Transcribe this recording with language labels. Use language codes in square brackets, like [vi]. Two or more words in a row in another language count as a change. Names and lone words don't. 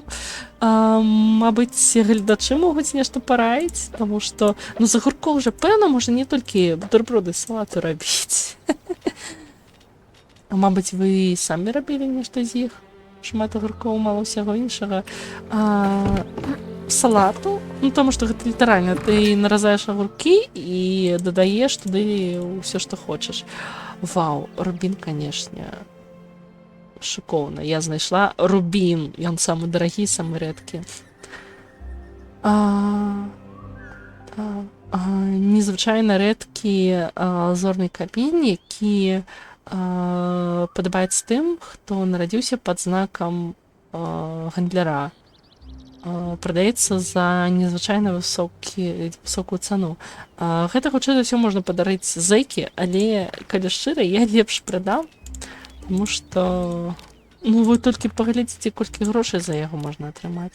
[uk] Мабуть, глядачі можуть нешта порадити, тому що, ну, з огурков вже, певно, можна не тільки бутерброди і салати робити. Мабуть, ви самі робили нешта з їх? Шмат огурков, мало всього іншого. Салату, ну, тому що [be] гэта літаральна, [uk] ти наразаєш огурки і додаєш туди все, що хочеш. Вау, рубін, конечно, шиковно. Я знайшла рубін, він самий дорогий, самий рідкий. Незвичайно рідкий зорний камінь, який подобається тим, хто народився під знаком гандляра. [be] Продаецца за незвычайна высокую цану. Гэта, хутчэй за ўсё, можна падарыць зэкі, але, калі шчыра, я лепш прадам, таму што, ну, вы толькі паглядзіце, колькі грошай за яго можна атрымаць.